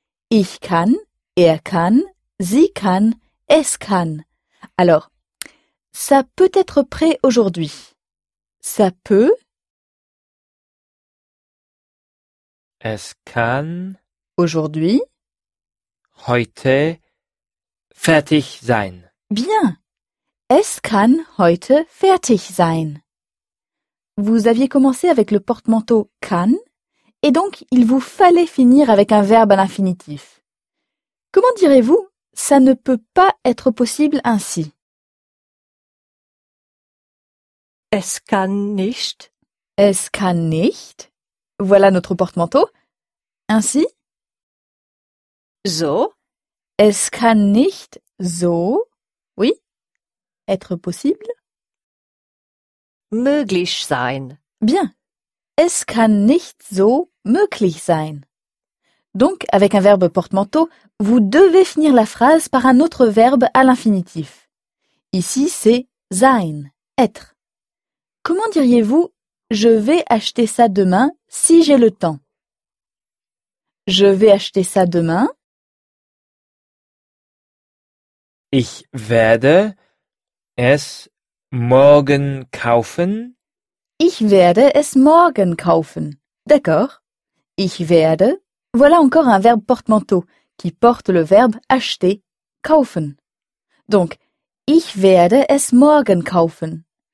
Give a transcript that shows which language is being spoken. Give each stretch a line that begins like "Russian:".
German: Ich kann, er kann, sie kann, es kann.
French: Alors, ça peut être prêt aujourd'hui. Ça peut.
German: Es kann.
French: Aujourd'hui.
German: Heute. Fertig sein.
French: Bien.
German: Es kann heute fertig sein.
French: Vous aviez commencé avec le porte-manteau kann. Et donc, il vous fallait finir avec un verbe à l'infinitif. Comment direz-vous « ça ne peut pas être possible ainsi » ?
German: Es kann nicht. Es kann nicht.
French: Voilà notre porte-manteau. Ainsi ?
German: So. Es kann nicht so.
French: Oui. Être possible.
German: Möglich sein.
French: Bien.
German: Es kann nicht so möglich sein.
French: Donc, avec un verbe porte-manteau, vous devez finir la phrase par un autre verbe à l'infinitif. Ici, c'est sein, être. Comment diriez-vous « je vais acheter ça demain si j'ai le temps » ? Je vais acheter ça demain.
German: Ich werde es morgen kaufen. Ich werde es morgen kaufen.
French: D'accord.
German: Ich werde.
French: Voilà encore un verbe porte-manteau qui porte le verbe acheter, kaufen.
German: Donc, ich werde es morgen kaufen.